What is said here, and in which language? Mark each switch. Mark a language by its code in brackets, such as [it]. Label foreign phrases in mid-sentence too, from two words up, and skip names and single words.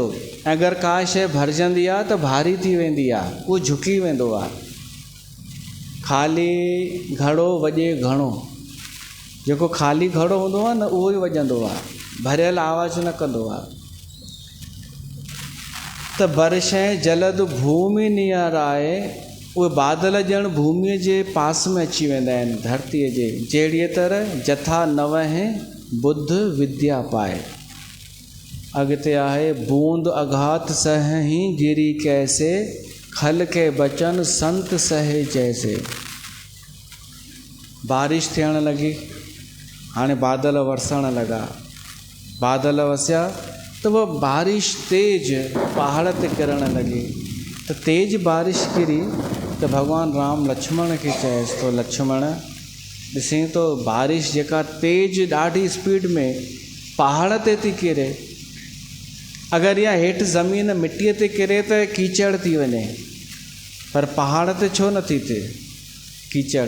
[sd] अगरि का शइ भरिजंदी आहे त भारी थी वेंदी आहे, उहो झुकी वेंदो आहे। ख़ाली घड़ो वॼे घणो, जेको ख़ाली घड़ो हूंदो आहे न उहो ई वॼंदो आहे, भरियल आवाज़ न कंदो आहे। [awa] त बरशे जलद भूमि नियराए, [sd] उहे बादल ॼण भूमीअ जे पास में अची वेंदा आहिनि, धरतीअ जे। जहिड़ीअ तरह [awa] जथा नवहे बुद्ध विद्या पाए। [sd] अॻिते आहे [awa] बूंद अघात सहही गिरी कैसे, खल के बचन संत सहे जैसे। [sd] बारिश थियण लॻी, हाणे बादल वरसण लॻा। बादल वसिया त वो बारिश तेज पहाड़ ते किरण लॻी। त तेज बारिश किरी त भॻवान राम लक्ष्मण खे चएसि थो, लक्ष्मण ॾिसी तो बारिश जेका तेज ॾाढी स्पीड में पहाड़ ते थी किरे, अगरि इहा हेठि ज़मीन मिटीअ ते किरे त कीचड़ थी वञे, पर पहाड़ ते छो नथी थिए कीचड़?